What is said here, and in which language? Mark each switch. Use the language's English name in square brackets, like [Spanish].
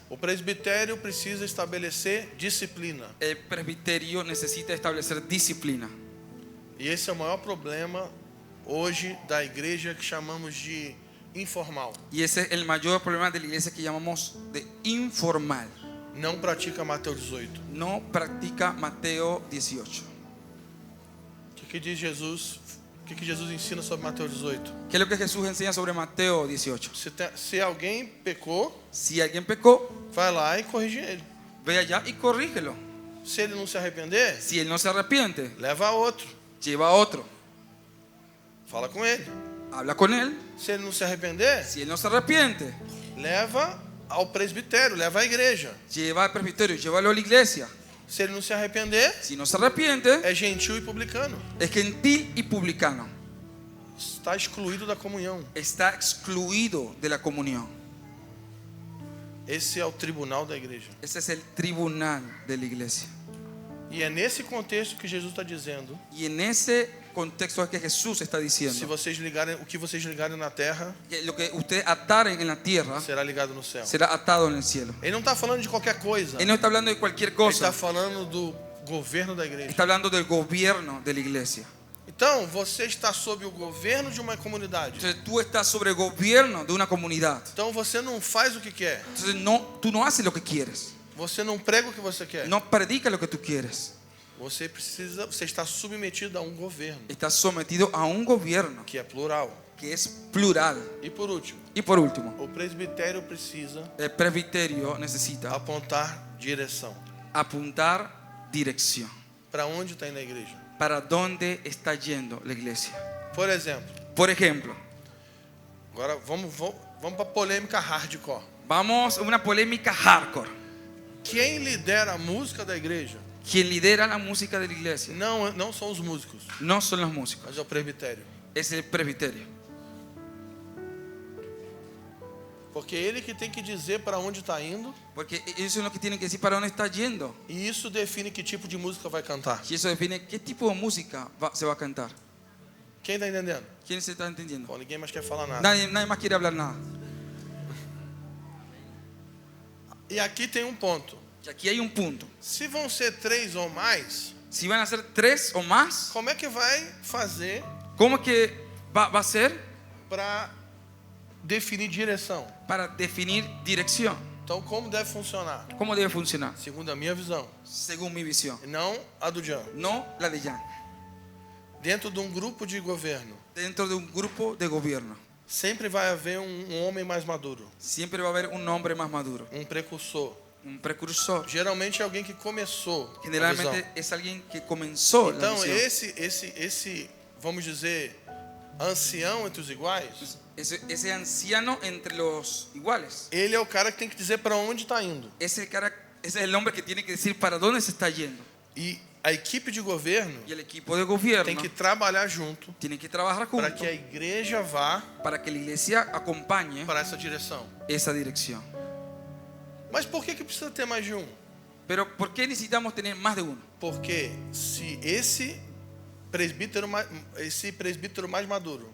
[Portuguese] O presbitério precisa estabelecer disciplina. [Spanish] El presbiterio necesita establecer disciplina. [Portuguese] E esse é o maior problema hoje da igreja que chamamos de informal. [Spanish] Y ese es el mayor problema de la iglesia que llamamos de informal. [Portuguese] Não pratica Mateus 18. [Spanish] No practica Mateo 18. [Portuguese] O que diz Jesus? O que Jesus ensina sobre Mateus 18? [Spanish] ¿Qué es lo que Jesús enseña sobre Mateo 18? [Portuguese] Se alguém pecou, [Spanish] Si alguien pecó, [Portuguese] vai lá e corrige ele. [Spanish] ve allá y corrígelo. [Portuguese] Se ele não se arrepender, [Spanish] Si él no se arrepiente, [Portuguese] leva a outro. [Spanish] lleva a otro. [Portuguese] Fala com ele. [Spanish] Habla con él. [Portuguese] Se ele não se arrepender, [Spanish] Si él no se arrepiente, [Portuguese] leva ao presbitério, leva à igreja. [Spanish] lleva al presbiterio, llévalo a la iglesia. [Portuguese] Se ele não se arrepender, [Spanish] Si no se arrepiente, [Portuguese] é gentil e publicano. [Spanish] es gentil y publicano. [Portuguese] Está excluído da comunhão. [Spanish] Está excluido de la comunión. [Portuguese] Esse é o tribunal da igreja. [Spanish] Ese es el tribunal de la iglesia. [Portuguese] E é nesse contexto que Jesus está dizendo: [Spanish] Y en ese contexto es que Jesús está [Portuguese] se [Spanish] diciendo [Portuguese] vocês ligarem, o que vocês ligarem na terra [Spanish] que lo que ustedes ataren en la tierra [Portuguese] será ligado no céu. [Spanish] será atado en el cielo. [Portuguese] Ele não está falando de qualquer coisa. [Spanish] Él no está hablando de cualquier [Portuguese] Ele [Spanish] cosa, [Portuguese] está falando do governo da igreja. [Spanish] está hablando del gobierno de la iglesia. [Portuguese] Então, você está sob o governo de uma comunidade. [Spanish] Entonces tú estás sobre el gobierno de una comunidad. [Portuguese] Então, você não faz o que quer. [Spanish] Entonces tú no haces lo que quieres, [Portuguese] Você não prega o que você quer. [Spanish] no predicas lo que tú quieres. [Portuguese] Você está submetido a um governo [Spanish] Estás sometido a un gobierno [Portuguese] que é plural. [Spanish] que es plural. [Portuguese] E por último, [Spanish] Y por último, [Portuguese] o presbitério precisa [Spanish] el presbiterio necesita [Portuguese] apontar direção. [Spanish] apuntar dirección. [Portuguese] Para onde está indo a igreja? [Spanish] ¿Para dónde está yendo la iglesia? [Portuguese] Por exemplo, [Spanish] Por ejemplo, [Portuguese] agora vamos para a polêmica hardcore. [Spanish] vamos a una polémica hardcore. [Portuguese] Quem lidera a música da igreja [Spanish] Quien lidera la música de la iglesia [Portuguese] não são os músicos, [Spanish] no son los músicos, [Portuguese] mas é o presbitério. [Spanish] es el presbiterio. [Portuguese] Porque ele que tem que dizer para onde está indo, [Spanish] Porque ellos son los que tienen que decir para dónde está yendo. [Portuguese] e isso define que tipo de música vai cantar. [Spanish] Y eso define qué tipo de música se va a cantar. [Portuguese] Quem está entendendo? [Spanish] ¿Quién se está entendiendo? [Portuguese] Bom, ninguém mais quer falar nada. [Spanish] Nadie más quiere hablar nada. [Portuguese] E aqui tem um ponto. [Spanish] Y aquí hay un punto. [Portuguese] Se vão ser 3 ou mais, [Spanish] Si van a ser 3 o más, [Portuguese] como é que vai fazer [Spanish] ¿cómo es que va a ser? [Portuguese] para definir direção? [Spanish] Para definir dirección. [Portuguese] Então, como deve funcionar? [Spanish] ¿Cómo debe funcionar? [Portuguese] Segundo a minha visão, [Spanish] Según mi visión. [Portuguese] e não a do Jean. [Spanish] No la de Jan. [Portuguese] Dentro de um grupo de governo, [Spanish] Dentro de un grupo de gobierno. [Portuguese] sempre vai haver um homem mais maduro, [Spanish] siempre va a haber un hombre más maduro, [Portuguese] um precursor. [Spanish] un precursor. [Portuguese] Geralmente é alguém que começou a visão. [Spanish] Generalmente es alguien que comenzó la [Portuguese] Então, [Spanish] visión. [Portuguese] esse, vamos dizer, ancião entre os iguais, [Spanish] Ese anciano entre los iguales, [Portuguese] ele é o cara que tem que dizer para onde está indo. [Spanish] ese es el hombre que tiene que decir para dónde se está yendo. [Portuguese] E a equipe de governo [Spanish] Y el equipo de gobierno [Portuguese] tem que trabalhar junto [Spanish] tiene que trabajar [Portuguese] para [Spanish] juntos [Portuguese] que a igreja vá [Spanish] para que la iglesia acompañe [Portuguese] para essa direção. [Spanish] esa dirección. [Portuguese] Mas por que precisa ter mais de um? [Spanish] Pero ¿por qué necesitamos tener más de uno? [Portuguese] Porque se esse presbítero mais maduro,